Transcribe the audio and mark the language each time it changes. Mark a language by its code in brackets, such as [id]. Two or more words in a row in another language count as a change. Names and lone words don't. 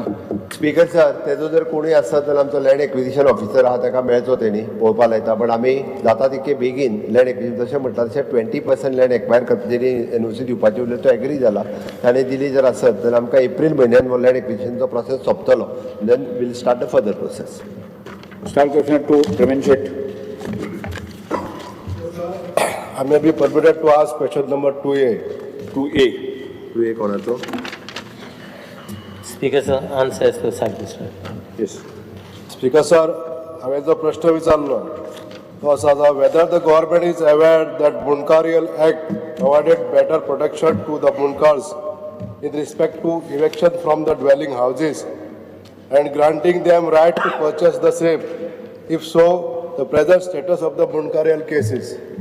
[en] Speaker sir [kok] तेजो जर कोणी आसता जाल्यार आमचो [en] land acquisition officer [kok] आहा ताका मेळचो तेणी पळोवपा लायता पण आमी जाता तितके बेगीन [en] land acquisition [kok] जशें म्हटलां तशें 20% [en] land acquire [kok] करता जेणी एनओसी दिवपाची उरली तो एग्री जाला ताणें दिली जर आसत जाल्यार आमकां एप्रील म्हयन्यान लँड एक्विजिशनचो प्रोसेस सोंपतलो [en] then will start the further process start question to प्रवीण शेट I may be permitted to ask question number 2A. 2A [kok] तू एक कोणाचो [en] Speaker, sir, answer as per service. येस Speaker sir, [kok] हांवें जो प्रश्न विचारलो तो आसा [en] whether the government is aware that Bunkarial Act provided better protection to the Bunkars in respect to eviction from the dwelling houses and granting them right to purchase the same. If so, the present status of the Bunkarial cases.